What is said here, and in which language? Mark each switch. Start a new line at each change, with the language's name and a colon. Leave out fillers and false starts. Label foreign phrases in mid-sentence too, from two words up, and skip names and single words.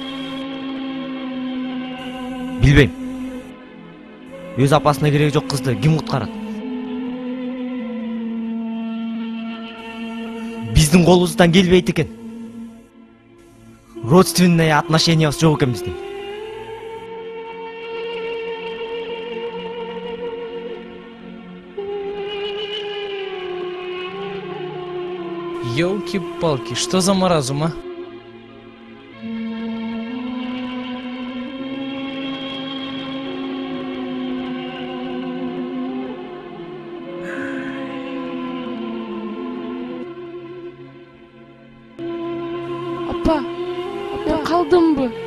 Kyrgyz: Билбейм. Өз апасына кереги жок кызды ким куткарат? Биздин колубуздан келбейт экен.
Russian: Родственный отношениябыз
Kyrgyz: жок экен биздин.
Russian: Ёлки-палки, что за маразм, а?
Kyrgyz: Апа, мен калдымбы?